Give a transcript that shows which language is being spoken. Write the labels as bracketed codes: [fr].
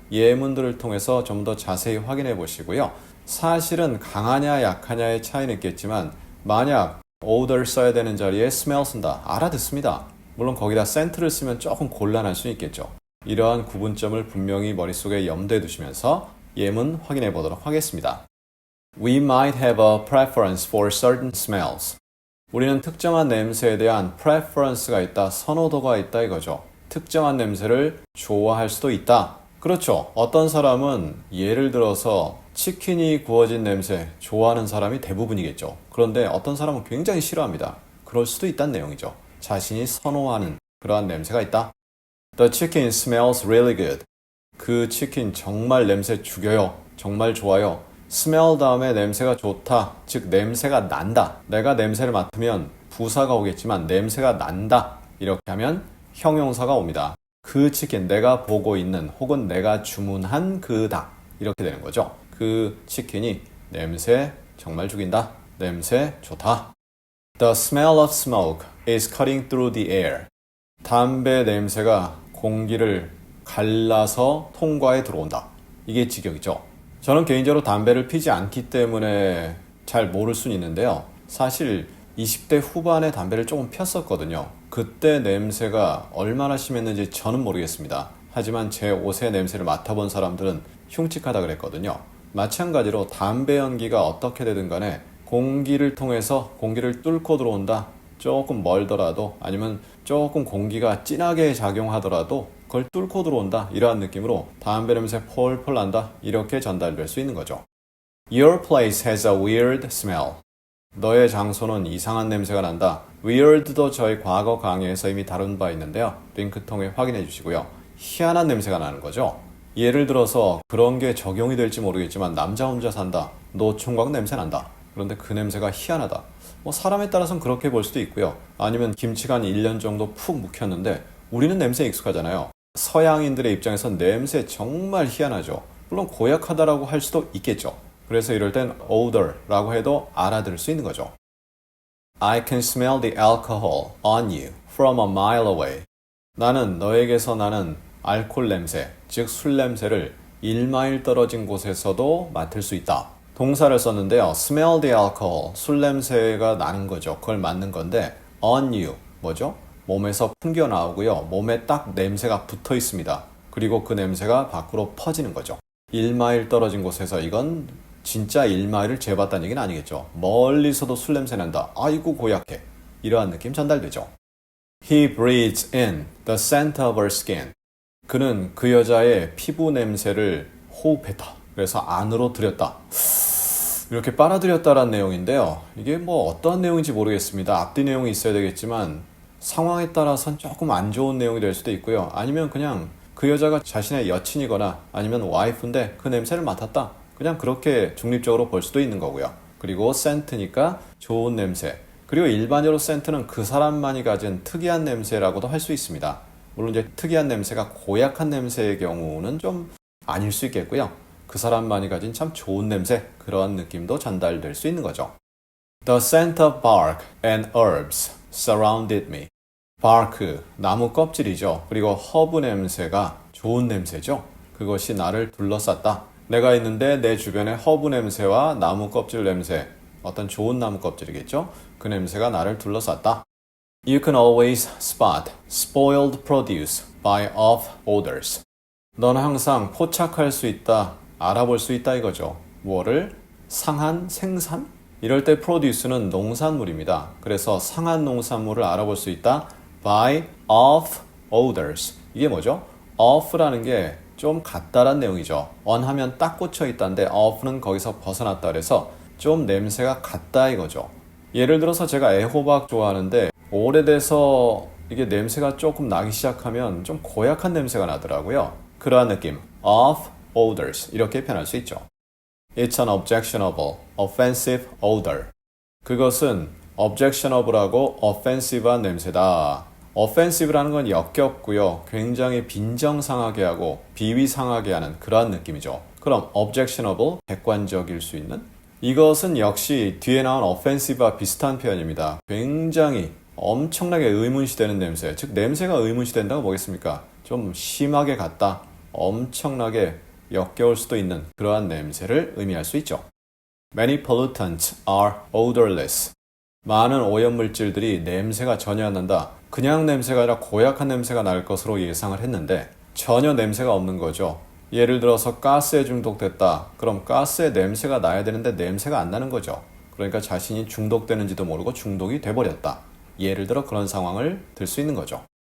[ko] 예문들을 통해서 좀 더 자세히 확인해 보시고요. 사실은 강하냐 약하냐의 차이는 있겠지만 만약 odor 써야 되는 자리에 smell 쓴다. 알아듣습니다. 물론 거기다 scent를 쓰면 조금 곤란할 수 있겠죠. 이러한 구분점을 분명히 머릿속에 염두에 두시면서 예문 확인해 보도록 하겠습니다. [en] We might have a preference for certain smells. [ko] 우리는 특정한 냄새에 대한 preference가 있다, 선호도가 있다 이거죠. 특정한 냄새를 좋아할 수도 있다. 그렇죠. 어떤 사람은 예를 들어서 치킨이 구워진 냄새 좋아하는 사람이 대부분이겠죠. 그런데 어떤 사람은 굉장히 싫어합니다. 그럴 수도 있다는 내용이죠. 자신이 선호하는 그러한 냄새가 있다. [en] The chicken smells really good. [ko] 그 치킨 정말 냄새 죽여요. 정말 좋아요. smell 다음에 냄새가 좋다. 즉 냄새가 난다. 내가 냄새를 맡으면 부사가 오겠지만 냄새가 난다. 이렇게 하면 형용사가 옵니다. 그 치킨 내가 보고 있는 혹은 내가 주문한 그 닭 이렇게 되는 거죠. 그 치킨이 냄새 정말 죽인다. 냄새 좋다. [en] The smell of smoke is cutting through the air. [ko] 담배 냄새가 공기를 갈라서 통과에 들어온다. 이게 직역이죠. 저는 개인적으로 담배를 피지 않기 때문에 잘 모를 수는 있는데요. 사실 20대 후반에 담배를 조금 폈었거든요. 그때 냄새가 얼마나 심했는지 저는 모르겠습니다. 하지만 제 옷의 냄새를 맡아본 사람들은 흉측하다 그랬거든요. 마찬가지로 담배 연기가 어떻게 되든 간에 공기를 통해서 공기를 뚫고 들어온다. 조금 멀더라도 아니면 조금 공기가 진하게 작용하더라도 그걸 뚫고 들어온다. 이러한 느낌으로 담배 냄새 폴폴 난다. 이렇게 전달될 수 있는 거죠. [en] Your place has a weird smell. [ko] 너의 장소는 이상한 냄새가 난다. weird도 저희 과거 강의에서 이미 다룬 바 있는데요. 링크 통해 확인해 주시고요. 희한한 냄새가 나는 거죠. 예를 들어서 그런 게 적용이 될지 모르겠지만 남자 혼자 산다. 노총각 냄새 난다. 그런데 그 냄새가 희한하다. 사람에 따라서는 그렇게 볼 수도 있고요. 아니면 김치가 한 1년 정도 푹 묵혔는데 우리는 냄새에 익숙하잖아요. 서양인들의 입장에선 냄새 정말 희한하죠. 물론 고약하다라고 할 수도 있겠죠. 그래서 이럴 땐 odor라고 해도 알아들을 수 있는 거죠. [en] I can smell the alcohol on you from a mile away. [ko] 나는 너에게서 나는 알코올 냄새, 즉 술 냄새를 1마일 떨어진 곳에서도 맡을 수 있다. 동사를 썼는데요. [en] smell the alcohol, [ko] 술 냄새가 나는 거죠. 그걸 맡는 건데 [en] on you, [ko] 뭐죠? 몸에서 풍겨 나오고요. 몸에 딱 냄새가 붙어 있습니다. 그리고 그 냄새가 밖으로 퍼지는 거죠. 1마일 떨어진 곳에서 이건 진짜 1마일을 재봤다는 얘기는 아니겠죠. 멀리서도 술 냄새 난다. 아이고 고약해. 이러한 느낌 전달되죠. [en] He breathes in the scent of her skin. [ko] 그는 그 여자의 피부 냄새를 호흡했다. 그래서 안으로 들였다. 이렇게 빨아들였다라는 내용인데요. 이게 어떠한 내용인지 모르겠습니다. 앞뒤 내용이 있어야 되겠지만 상황에 따라서는 조금 안 좋은 내용이 될 수도 있고요. 아니면 그냥 그 여자가 자신의 여친이거나 아니면 와이프인데 그 냄새를 맡았다. 그냥 그렇게 중립적으로 볼 수도 있는 거고요. 그리고 scent니까 좋은 냄새. 그리고 일반적으로 scent는 그 사람만이 가진 특이한 냄새라고도 할 수 있습니다. 물론 이제 특이한 냄새가 고약한 냄새의 경우는 좀 아닐 수 있겠고요. 그 사람만이 가진 참 좋은 냄새, 그러한 느낌도 전달될 수 있는 거죠. [en] The scent of bark and herbs surrounded me. [ko] bark, 나무 껍질이죠. 그리고 허브 냄새가 좋은 냄새죠. 그것이 나를 둘러쌌다. 내가 있는데 내 주변에 허브 냄새와 나무 껍질 냄새, 어떤 좋은 나무 껍질이겠죠? 그 냄새가 나를 둘러쌌다. [en] You can always spot spoiled produce by off odors. [ko] 넌 항상 포착할 수 있다, 알아볼 수 있다 이거죠. 뭐를? 상한 생산? 이럴 때 produce는 농산물입니다. 그래서 상한 농산물을 알아볼 수 있다. [en] by off odors. [ko] 이게 뭐죠? off라는 게 좀 같다란 내용이죠. on 하면 딱 꽂혀 있다는데 off는 거기서 벗어났다 그래서 좀 냄새가 같다 이거죠. 예를 들어서 제가 애호박 좋아하는데 오래돼서 이게 냄새가 조금 나기 시작하면 좀 고약한 냄새가 나더라고요. 그러한 느낌, [en] of odors [ko] 이렇게 표현할 수 있죠. [en] It's an objectionable, offensive odor. [ko] 그것은 objectionable하고 offensive한 냄새다. offensive라는 건 역겹고요. 굉장히 빈정상하게 하고 비위상하게 하는 그러한 느낌이죠. 그럼 objectionable, 객관적일 수 있는? 이것은 역시 뒤에 나온 offensive와 비슷한 표현입니다. 굉장히 엄청나게 의문시되는 냄새, 즉 냄새가 의문시된다고 뭐겠습니까? 좀 심하게 같다, 엄청나게 역겨울 수도 있는 그러한 냄새를 의미할 수 있죠. [en] Many pollutants are odorless. [ko] 많은 오염물질들이 냄새가 전혀 안 난다. 그냥 냄새가 아니라 고약한 냄새가 날 것으로 예상을 했는데 전혀 냄새가 없는 거죠. 예를 들어서 가스에 중독됐다. 그럼 가스에 냄새가 나야 되는데 냄새가 안 나는 거죠. 그러니까 자신이 중독되는지도 모르고 중독이 돼버렸다. 예를 들어 그런 상황을 들 수 있는 거죠.